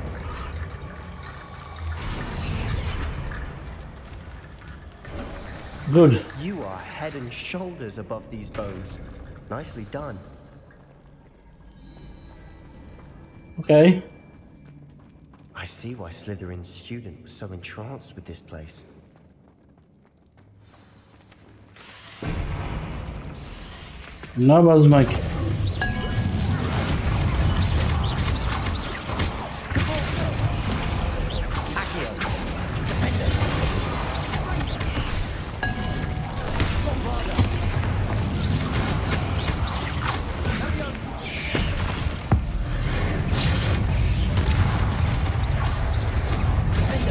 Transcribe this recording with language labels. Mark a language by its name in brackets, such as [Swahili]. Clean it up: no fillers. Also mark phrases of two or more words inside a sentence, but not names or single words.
[English] Good. You are head and shoulders above these bones. Nicely done. Okay. I see why Slytherin's student was so entranced with this place. [Hungarian] Na, bazd meg. [Latin] Accio. [English] Defender. Bombarda. Defender.